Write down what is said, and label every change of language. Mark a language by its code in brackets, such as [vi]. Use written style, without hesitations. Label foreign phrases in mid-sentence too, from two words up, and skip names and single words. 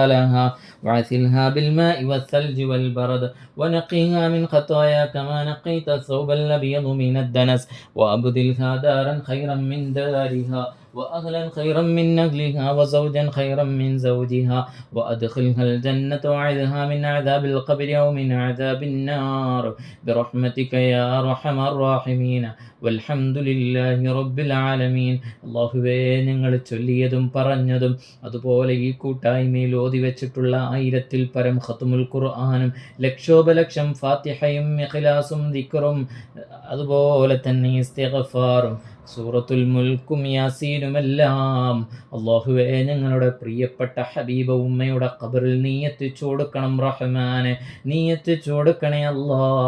[ar] مدخلها وعسلها بالماء والثلج والبرد ونقيها من خطايا كما نقيت الثوب الأبيض من الدنس وأبدلها دارا خيرا من دارها وأهلا خيرا من نهلها وزوجا خيرا من زوجها وأدخلها الجنة وعذها من عذاب القبر أو من عذاب النار برحمتك يا أرحم الراحمين والحمد لله رب العالمين. [ml] അള്ളാഹുവേ, ഞങ്ങൾ ചൊല്ലിയതും പറഞ്ഞതും അതുപോലെ ഈ കൂട്ടായ്മയിൽ ഓതി വെച്ചിട്ടുള്ള 1000-ൽ പരം ഖത്മുൽ ഖുർആനും ലക്ഷോപലക്ഷം ഫാത്തിഹയും ഇഖ്ലാസും ദിക്റും അതുപോലെ തന്നെ ഇസ്തിഗ്ഫാറും സൂറത്തുൽ മുൽക്കും യാസീനുമെല്ലാം അള്ളാഹുവേ ഞങ്ങളുടെ പ്രിയപ്പെട്ട ഹബീബ ഉമ്മയുടെ ഖബറിൽ നീ എത്തിച്ചു കൊടുക്കണം റഹ്മാനെ, നീ എത്തിച്ചു കൊടുക്കണേ അല്ലാ.